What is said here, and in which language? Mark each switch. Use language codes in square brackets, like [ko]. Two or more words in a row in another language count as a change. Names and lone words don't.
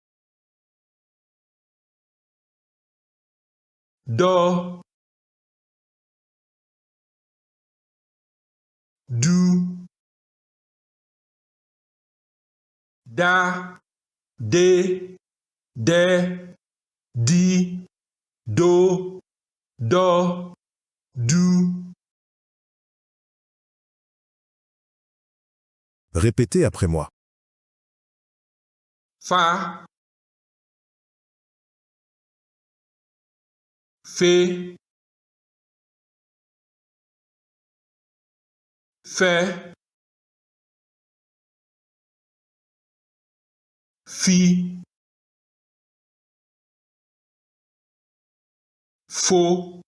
[fr] do, du, da, de, di, do, du. Répétez après moi. Fa, fe, fe, fi, fo,